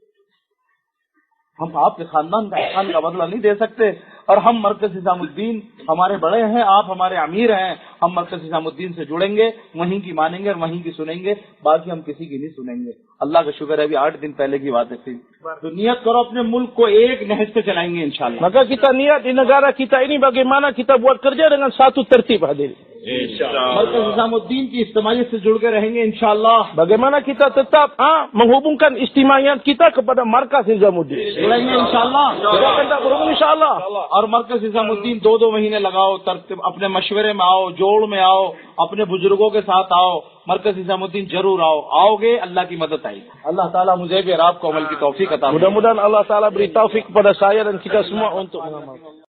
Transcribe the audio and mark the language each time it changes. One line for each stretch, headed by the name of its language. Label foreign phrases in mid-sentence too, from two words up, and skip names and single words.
Hindi: हम आपके खानदान का एहसान का बदला नहीं दे सकते। और हम मरकज निजामुद्दीन, हमारे बड़े हैं, आप हमारे अमीर हैं, हम मरकज निजामुद्दीन से जुड़ेंगे, वहीं की मानेंगे और वहीं की सुनेंगे, बाकी हम किसी की नहीं सुनेंगे। अल्लाह का शुक्र है, अभी 8 दिन पहले की बात थी। तो नियत करो अपने मुल्क को एक नहज पे चलाएंगे इंशाअल्लाह।
Malay: Maka kita niat di negara kita ini bagaimana kita buat kerja dengan satu tertib hadir.
Hindi: मरकज निजामुद्दीन की इज्तिमाइयत से जुड़ के रहेंगे इंशाअल्लाह।
Malay: Bagaimana kita tetap menghubungkan istimaiyat kita kepada markas Nizamuddin.
Hindi: जुड़ेंगे इंशाअल्लाह।
Malay: Kita akan tak berhubung insyaAllah.
Hindi: और मरकज निजामुद्दीन 2-2 महीने लगाओ, तरतीब अपने मशवरे में आओ, जोड़ में आओ, अपने बुजुर्गों के साथ आओ, मरकज निजामुद्दीन जरूर आओ। आओगे अल्लाह की मदद आएगी। अल्लाह ताला मुझे भी और आपको अमल की तौफीक अता फरमाए।
Malay: Mudah-mudahan Allah Ta'ala beri taufik kepada saya dan kita semua untuk mengamalkan.